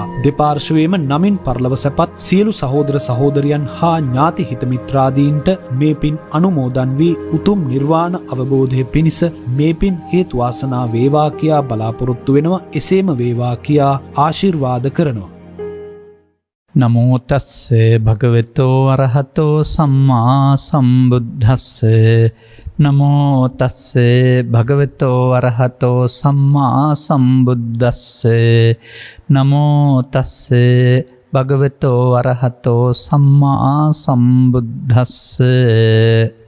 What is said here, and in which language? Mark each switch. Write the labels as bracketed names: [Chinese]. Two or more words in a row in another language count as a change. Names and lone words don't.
[Sinhala] දෙපාර්ශ්වයේම නමින් පරලොව සැපත් සියලු සහෝදර සහෝදරියන් හා ඥාති හිත මිත්‍රාදීන්ට මේ පින් අනුමෝදන් වී උතුම් නිර්වාණ අවබෝධය පිණිස මේ පින් හේතු වාසනා වේවා කියා බලාපොරොත්තු වෙනවා. එසේම වේවා කියා ආශිර්වාද කරනවා. [Pali] නමෝ තස්සේ භගවතෝ අරහතෝ සම්මා සම්බුද්දස්සේ නමෝ තස්සේ භගවතෝ අරහතෝ සම්මා සම්බුද්දස්සේ නමෝ තස්සේ භගවතෝ අරහතෝ සම්මා සම්බුද්දස්සේ